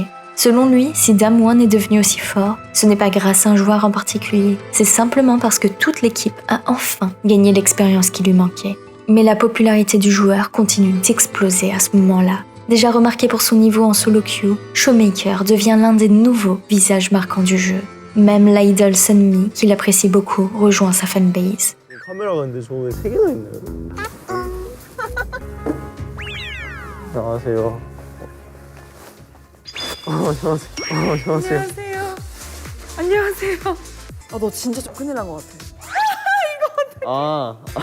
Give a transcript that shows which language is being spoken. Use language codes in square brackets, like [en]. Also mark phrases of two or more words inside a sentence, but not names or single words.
[fr] Selon lui, si Damwon est devenu aussi fort, ce n'est pas grâce à un joueur en particulier, c'est simplement parce que toute l'équipe a enfin gagné l'expérience qui lui manquait. Mais la popularité du joueur continue d'exploser à ce moment-là. Déjà remarqué pour son niveau en [en] solo queue, [fr] Showmaker devient l'un des nouveaux visages marquants du jeu. Même l'idol Sunmi, qui l'apprécie beaucoup, rejoint sa fanbase. [ko] 카메라가 근데 저에 3개나 있네요. 안녕하세요. 안녕하세요. 안녕하세요. 안녕하세요. 아, 너 진짜 좀 큰일 난 것 같아.